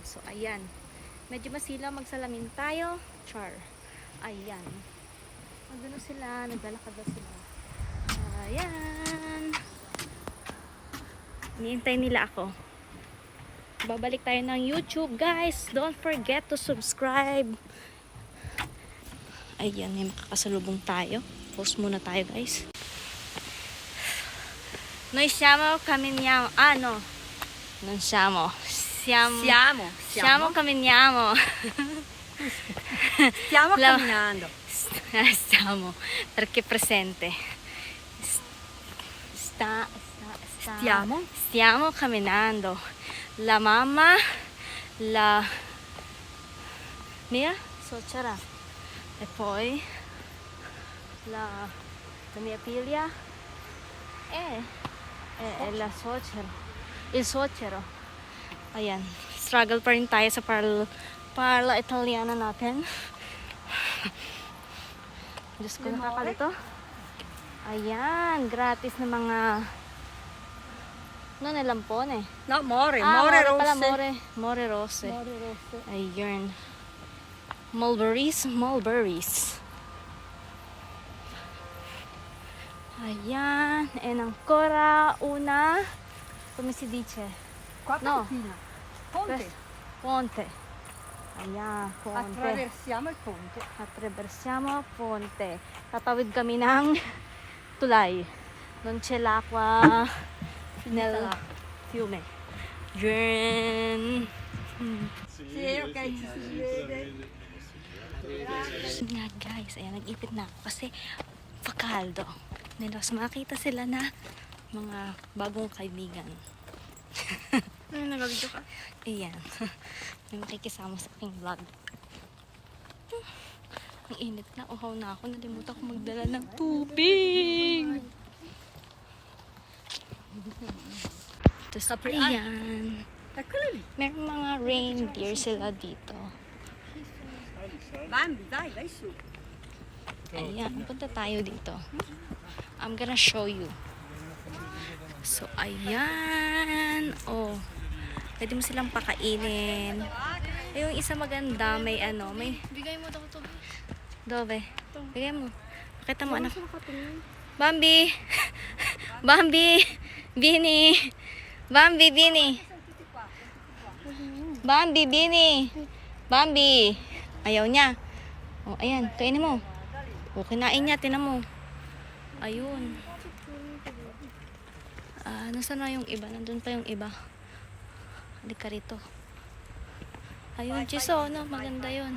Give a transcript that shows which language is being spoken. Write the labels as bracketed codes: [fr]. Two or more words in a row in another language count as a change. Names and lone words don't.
[tl] So, ayan. Medyo masilaw. Magsalamin tayo. Char. Ayan. Magano sila. Naglalakad na sila. Ayan. Hinihintay nila ako. Babalik tayo ng YouTube, guys. [en] Don't forget to subscribe. [tl] Ayan, may makakasalubong tayo. Post muna tayo, guys. [it] Noi siamo camminiamo. No. Non siamo. Siamo camminiamo. Stiamo camminando. Stiamo, perché presente. Stiamo camminando. La mamma, la mia suocera e poi la mia figlia e la suocera. Il suocero. [tl] Ayan, struggle pa rin tayo sa [it] parla Italiana [tl] natin. Diyos ko, nakakalito. Ayan, gratis na mga no, lampone. [it] No, more More rosse. pala, more rose. More rosse. [tl] Ayun. Mulberries. Ayan. [it] And ancora una, come si dice? Qua No. cantina. Ponte. Ponte. Ayan, ponte. Attraversiamo il ponte. Attraversiamo ponte. [tl] Tatawid kami ng tulay. [it] Non c'è l'acqua nel fiume. [tl] Yun. [it] Sì, ok, ci si vede. [tl] Nga guys, ayan, nag-ipit na ako kasi pakaldo. Nilos makita sila na mga bagong kaibigan. Ay, nag-video ka? Ayan. May makikisama sa aking vlog. Ang init na, uhaw na ako. Nalimutan ko magdala ng tubig. Tapos, ayan. [it] Eccolo lì. [tl] May mga reindeer sila dito. Bambi, [it] dai, vai su. [tl] Ayan, punta tayo dito. [en] I'm gonna show you. [tl] So, ayan. Oh, pwede mo silang pakainin. Ay, yung isa maganda, may ano, may... Bigay mo daw ito. Dove? Bigay mo. Pakita mo, anak. Bambi! Bambi! Bini! Bambi, Bini! Bambi, Bini! Bambi! Ayaw niya. O, ayan. Kainin mo. O, kinain niya. Tinan mo. Ayun. Nasaan na yung iba? Nandun pa yung iba. Halika rito. Ayun, Chiso, no? Maganda yun.